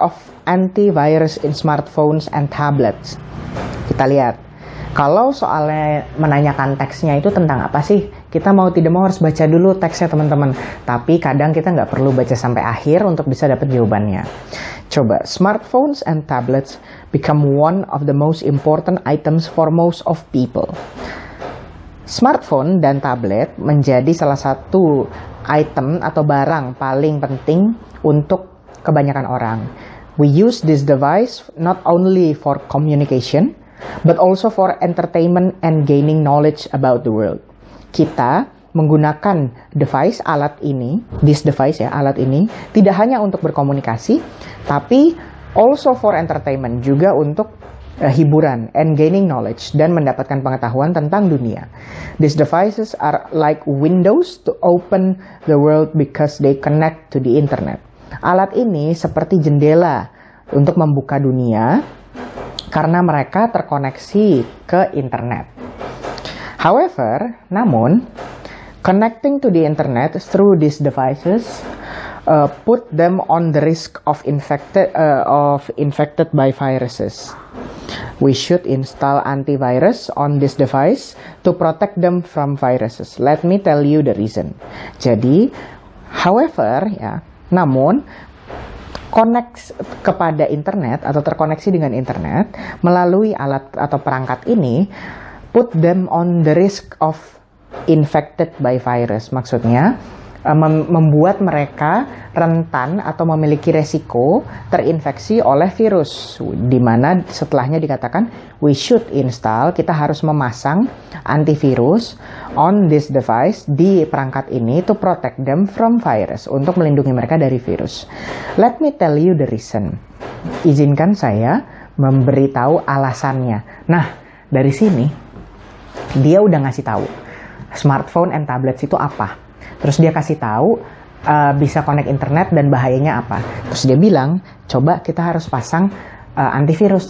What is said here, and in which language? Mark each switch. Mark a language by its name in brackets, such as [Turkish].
[English] of antivirus in smartphones and tablets. [Indonesian] Kita lihat. Kalau soalnya menanyakan teksnya itu tentang apa sih? Kita mau tidak mau harus baca dulu teksnya teman-teman. Tapi kadang kita nggak perlu baca sampai akhir untuk bisa dapat jawabannya. [English] Coba, smartphones and tablets become one of the most important items for most of people. [Indonesian] Smartphone dan tablet menjadi salah satu item atau barang paling penting untuk kebanyakan orang. [English] We use this device not only for communication, but also for entertainment and gaining knowledge about the world. [Indonesian] Kita menggunakan alat ini tidak hanya untuk berkomunikasi, tapi [English] also for entertainment, [Indonesian] juga untuk hiburan [English] and gaining knowledge, [Indonesian] dan mendapatkan pengetahuan tentang dunia. [English] These devices are like windows to open the world because they connect to the internet. [Indonesian] Alat ini seperti jendela untuk membuka dunia karena mereka terkoneksi ke internet. [English] However, namun, connecting to the internet through these devices put them on the risk of infected by viruses. We should install antivirus on this device to protect them from viruses. Let me tell you the reason. [Indonesian] Jadi, however, ya, namun connect kepada internet atau terkoneksi dengan internet melalui alat atau perangkat ini [English] put them on the risk of infected by virus. [Indonesian] Maksudnya membuat mereka rentan atau memiliki resiko terinfeksi oleh virus, di mana setelahnya dikatakan [English] we should install, [Indonesian] kita harus memasang antivirus [English] on this device, [Indonesian] di perangkat ini, [English] to protect them from virus, [Indonesian] untuk melindungi mereka dari virus. [English] Let me tell you the reason. [Indonesian] Izinkan saya memberitahu alasannya. Nah, dari sini dia udah ngasih tahu smartphone and tablets itu apa. Terus dia kasih tahu bisa connect internet dan bahayanya apa. Terus dia bilang, coba kita harus pasang antivirus.